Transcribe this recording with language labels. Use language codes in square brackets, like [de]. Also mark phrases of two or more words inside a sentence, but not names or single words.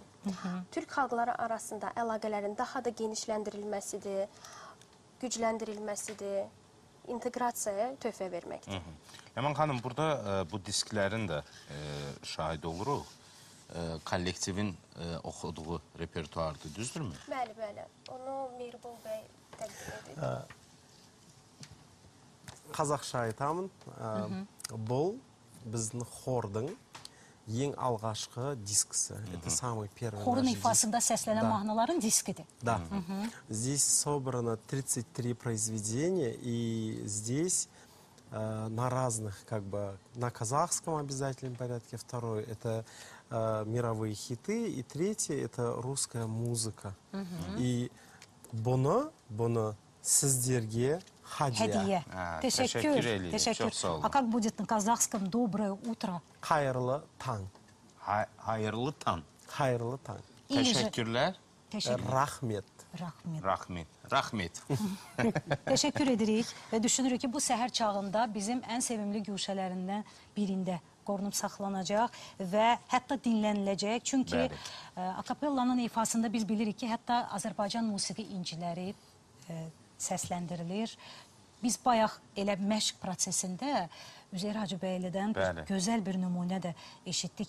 [az] Türk xalqları arasında əlaqələrin daha da genişləndirilməsidir, gücləndirilməsidir, inteqrasiyaya töhfə verməkdir. Ləman xanım, burada bu disklərin də şahid oluruq. Kollektivin oxuduğu repertuardır, düzdürmü? Bəli, bəli. Onu Mirbol bəy təqdim edir. [kk] Қазақша айтамын, бұл біздің хордың ең алғашқы дискісі. [ru] Это самый первый [az] Xorun [ru] наш диск. [az] ifasında səslənən mahnıların diskidir. [ru] Да. Здесь собрано 33 произведения, и здесь на разных, как бы, на казахском обязательном порядке, второй это мировые хиты, и третий это русская музыка. [kk] И bunu сіздерге [tr] Hediye. Teşekkür ederim. Teşekkür. Çok sağ olun. [ru] А как будет на казахском доброе утро? [kk] Қайырлы таң. Қайырлы таң. Қайырлы таң. [tr] İyi [az] Teşekkürlər. [tr] Teşekkür. [kk] Rahmet. Rahmet. Rahmet. Rahmet. [az] Teşekkür edirik və düşünürük ki, bu səhər çağında bizim ən sevimli güşələrindən birində qorunub saxlanacaq və hətta dinləniləcək. Çünki akapellanın ifasında biz bilirik ki, hətta Azərbaycan musiqi inciləri səsləndirilir. Biz bayaq elə məşq prosesində Üzeyir Hacıbəylidən gözəl bir nümunə də eşitdik.